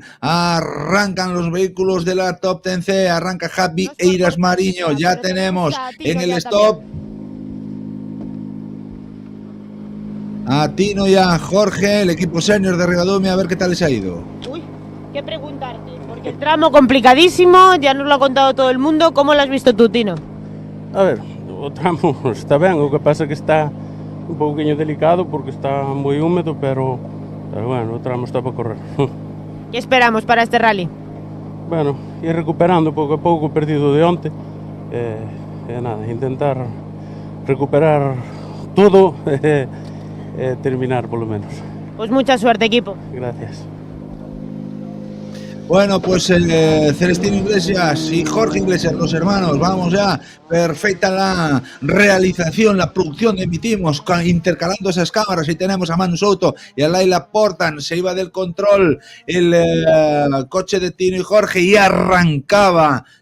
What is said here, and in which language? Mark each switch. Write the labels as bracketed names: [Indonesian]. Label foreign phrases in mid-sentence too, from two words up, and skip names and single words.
[Spanish] Arrancan los vehículos de la Top 10C, arranca Javi Eiras Mariño, ya tenemos en el stop a Tino y a Jorge, el equipo senior de Rigadomi, a ver qué tal les ha ido. Uy, qué preguntarte, porque el tramo complicadísimo, ya nos lo ha contado todo el mundo. ¿Cómo lo has visto tú, Tino? [Galician] A ver, o tramo está ben, o que pasa que está un pouquinho delicado porque está moi húmedo, pero bueno, o tramo está para correr. [Spanish] ¿Qué esperamos para este rally? [Galician] Bueno, ir recuperando pouco a pouco o perdido de onte, nada, intentar recuperar todo e terminar polo menos. [Spanish] Pues mucha suerte, equipo. Gracias. Bueno, pues Celestino Iglesias y Jorge Iglesias, los hermanos, vamos ya, perfecta la realización, la producción de Emitimos, intercalando esas cámaras. Ahí tenemos a Manu Souto y a Laila Portan, se iba del control el coche de Tino y Jorge y arrancaba